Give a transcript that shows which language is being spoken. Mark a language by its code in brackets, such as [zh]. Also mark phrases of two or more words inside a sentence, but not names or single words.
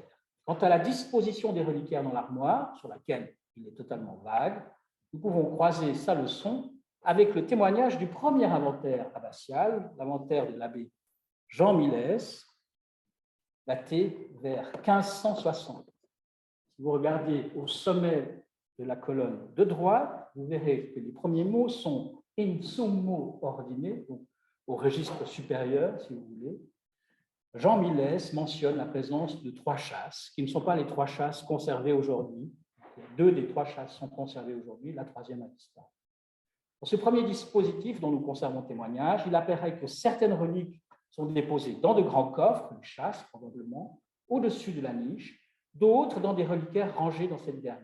[fr] Quant à la disposition des reliquaires dans l'armoire, sur laquelle il est totalement vague, nous pouvons croiser sa leçon avec le témoignage du premier inventaire abbatial, l'inventaire de l'abbé Jean Millès, daté vers 1560. Si vous regardez au sommet de la colonne de droite, vous verrez que les premiers mots sont [la] in summo ordine, [fr] donc au registre supérieur, si vous voulez. Jean Millès mentionne la présence de 3 chasses, qui ne sont pas les 3 chasses conservées aujourd'hui. 2 des 3 chasses sont conservées aujourd'hui, la 3e a disparu. Pour ce premier dispositif dont nous conservons témoignage, il apparaît que certaines reliques sont déposées dans de grands coffres, une chasse probablement, au-dessus de la niche, d'autres dans des reliquaires rangés dans cette dernière.